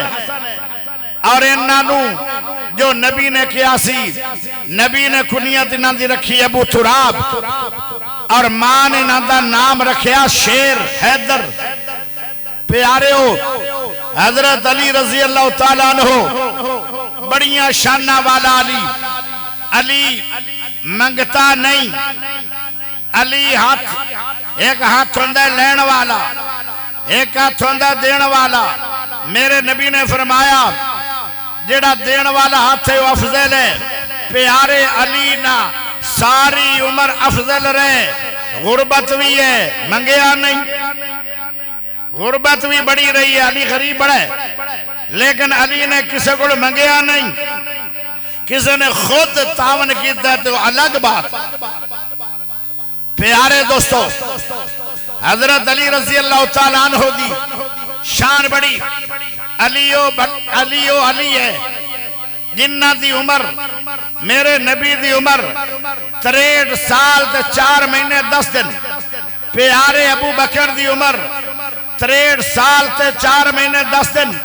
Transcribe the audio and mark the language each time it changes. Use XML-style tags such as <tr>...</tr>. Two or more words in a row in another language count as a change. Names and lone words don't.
<pa>اور انہاں نوں جو نبی نے کہا سی، نبی نے کنیت انہاں دی رکھی ابو تراب، اور ماں نے انہاں دا نام رکھیا شیر حیدر. پیارے ہو، حضرت علی</pa> <ar>رضي الله تعالى عنه</ar> <pa>بڑیا شانا والا علی. علی منگتا نہیں. علی ہاتھ اک ہاتھ ہوندا لینے والا، اک ہاتھ ہوندا دینے والا. میرے نبی نے فرمایا جیڑا دینے والا ہاتھ ہے وہ افضل ہے. پیارے علی نا ساری عمر افضل رہے. غربت بھی ہے، منگیا نہیں. غربت بھی بڑی رہی ہے، علی غریب بڑا ہے، لیکن علی نے کسی کو منگیا نہیں.</pa> <ur>کسی نے خود تعاون کیا تو الگ بات.</ur> <pa>پیارے دوستو، حضرت علی</pa> <ar>رضي الله تعالى عنه</ar> <pa>دی شان بڑی. علیو علی ہے جنہاں دی عمر میرے نبی دی عمر 63 سال تے 4 مہینے 10 دن. پیارے ابو بکر دی عمر 63 سال تے 4 مہینے 10 دن.</pa>